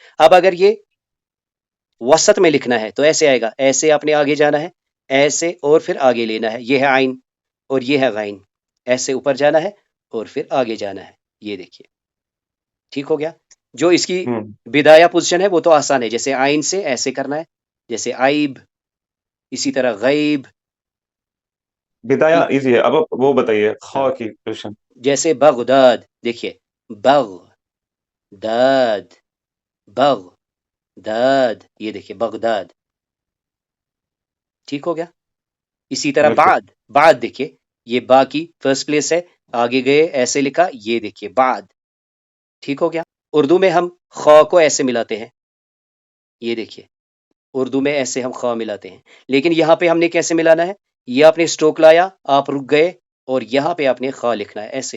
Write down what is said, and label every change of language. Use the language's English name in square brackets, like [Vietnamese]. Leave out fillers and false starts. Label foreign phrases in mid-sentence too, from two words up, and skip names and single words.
[Urdu] اب اگر یہ وسط میں لکھنا ہے تو ایسے آئے گا، ایسے آپ نے آگے جانا ہے، ایسے اور پھر آگے لینا ہے، یہ ہے آئین اور یہ ہے غین، ایسے اوپر جانا ہے اور پھر آگے جانا ہے، یہ دیکھیے ٹھیک ہو گیا۔ جو اس کی بدایا پوزیشن ہے وہ تو آسان ہے، جیسے آئین سے ایسے کرنا ہے، جیسے عیب، اسی طرح غیب، بدایا ایزی ہے، اب وہ بتائیے خا کی پوزیشن۔ جیسے بغداد، دیکھیے بغ داد، بغ داد، یہ دیکھیے بغداد، ٹھیک ہو گیا۔ اسی طرح بعد، بعد دیکھیے یہ با کی [English] first place [Urdu] ہے، آگے گئے ایسے لکھا، یہ دیکھیے بعد، ٹھیک ہو گیا۔ اردو میں ہم خا کو ایسے ملاتے ہیں، یہ دیکھیے اردو میں ایسے ہم خا ملاتے ہیں، لیکن یہاں پہ ہم نے کیسے ملانا ہے، یہ آپ نے سٹروک لایا، آپ رک گئے اور یہاں پہ آپ نے خا لکھنا ہے ایسے،